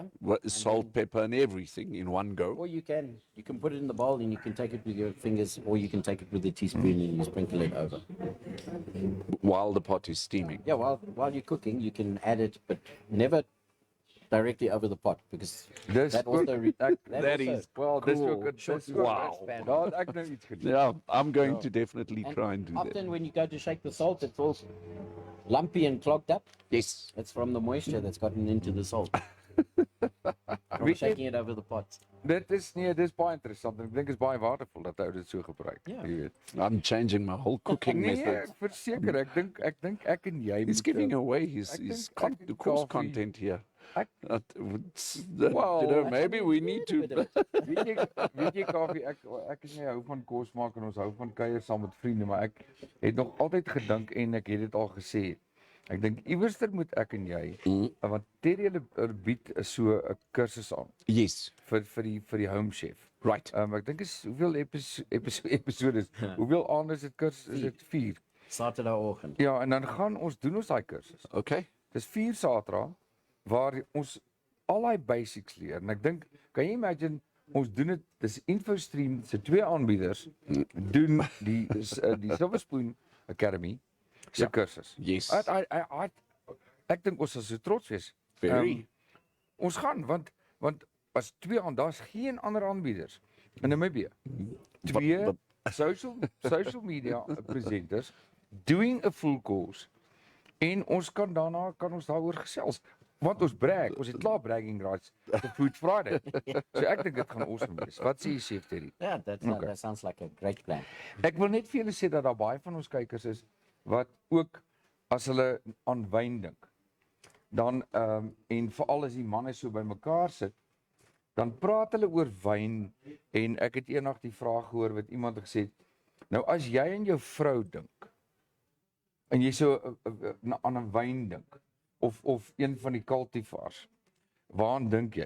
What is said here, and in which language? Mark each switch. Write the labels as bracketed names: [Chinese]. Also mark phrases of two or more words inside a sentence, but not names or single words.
[English] salt, pepper, and everything in one go. Or you can put it in the bowl and you can take it with your fingers, or you can take it with a teaspoon and you sprinkle it over. While the pot is steaming. Yeah, while you're cooking, you can add it, but never directly over the pot, because [Afrikaans] Dis [English] that also [Afrikaans] ook- [English] That is [Afrikaans] Wel, dis [English] cool. [Afrikaans] ook 'n dis ook [English] Wow. [Afrikaans] Daar het ek nou iets gedoen. [English] Yeah, I'm going to definitely try and do often that. when you go to shake the salt, it's all lumpy and clogged up. Yes. It's from the moisture that's gotten into the salt. From [Afrikaans] Weet jy- [English] shaking it over the pot. [Afrikaans] Dis baie interessant. Ek dink dit is baie waardevol dat ou dit so gebruik. Ja. Jy weet. [English] I'm changing my whole cooking [Afrikaans] Nee, [English] method. [Afrikaans] verseker, ek dink ek en jy [English] He's [Afrikaans] moet, [English] giving away his I think the course coffee- content here. Ek- Well, maybe we need to. [Afrikaans] weet jy Kaufee, ek en jy hou van kos maak en ons hou van kuier saam met vriende, maar ek het nog altyd gedink en ek het dit al gesê. Ek dink iewerster moet ek en jy, want Terry bied so 'n kursus aan [English] Yes. [Afrikaans] vir die [English] home chef. Right. [Afrikaans] Ek dink is hoeveel episodes. Hoeveel aande is dit kursus? Is dit 4? Saterdagoggend. Ja, en dan gaan ons doen ons daai kursus. Okay. Dis 4 Saterdae waar ons al daai basics leer. En ek dink, kan jy imagine ons doen dit, dis Infostream se 2 aanbieders doen die Silver Spoon Academy se kursus. [English] Yes. [Afrikaans] I Ek dink ons sal so trots wees. [English] Very. [Afrikaans] Ons gaan want as twee aan daar's geen ander aanbieders in Namibia. [English] Twee social media presenters doing a full course [Afrikaans] en ons kan daarna daaroor gesels. Want ons brag, ons het klaar [English] bragging rights [Afrikaans] vir Food Friday. So ek dink dit gaan awesome wees. Wat sê jy, Chef Terry? [English] Yeah, that sounds like a great plan. [Afrikaans] Ek wil net vir julle sê dat daar baie van ons kykers is wat ook as hulle aan wyn dink, dan en veral as die manne so bymekaar sit, dan praat hulle oor wyn en ek het eendag die vraag gehoor wat iemand het gesê, nou as jy en jou vrou dink en jy so aan 'n wyn dink of een van die cultivars, waaraan dink jy?